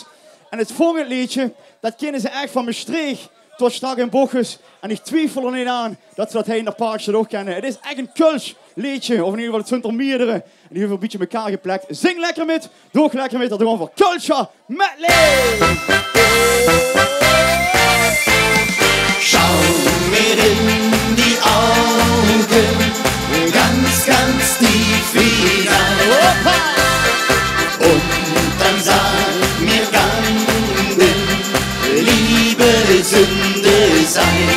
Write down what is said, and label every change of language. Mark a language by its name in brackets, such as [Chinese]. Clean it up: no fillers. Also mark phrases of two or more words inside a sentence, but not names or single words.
[Dutch] En het volgende liedje, dat kennen ze echt van Maastricht tot straks in Bochus. En ik twijfel er niet aan dat ze dat heen naar Parkstad ook kennen. Het is echt een Kulsch liedje, of in ieder geval het zijn er meerdere. En die hebben een beetje elkaar geplakt. Zing lekker met, doe lekker met, dat doen we voor Kulscher Medley! [German] Schau mir in die Augen, ganz, ganz tief hinein. Und dann sag mir, kann denn Liebe Sünde sein?